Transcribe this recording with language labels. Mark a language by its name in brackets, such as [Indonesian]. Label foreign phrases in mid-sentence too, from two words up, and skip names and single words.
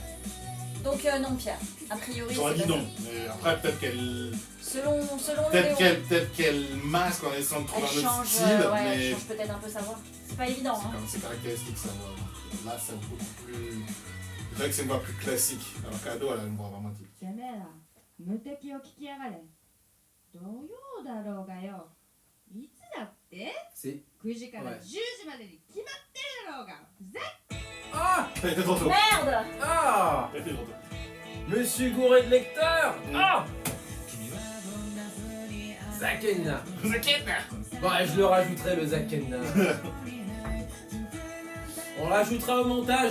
[French] Donc, non, Pierre. A priori, J'aurais c'est dit pas non. Mais après, peut-être qu'elle. ça. Selon Léo. Peut-être qu'elle masque en essayant de trouver Elle un autre change, style, ouais, mais elle change peut-être un peu sa voix. C'est pas évident, hein. c'est caractéristique sa voix. Là, c'est beaucoup plus. C'est vrai que c'est une voix plus classique. Alors qu'Ado, elle a une voix vraiment typique. [Japanese] てめえら無敵を聞きやがれ土曜だろうがよいつだって [French] C'est. [Japanese] 9時から [French] Ouais. [Japanese] 10時までに決まってるだろうがふざ [French] Ah T'as été trop tôt. Merde! Ah T'as été trop tôt. Monsieur Gouré de lecteur Ah Zakenna. Bon, je le rajouterai, le Zakenna. On le rajoutera au montage.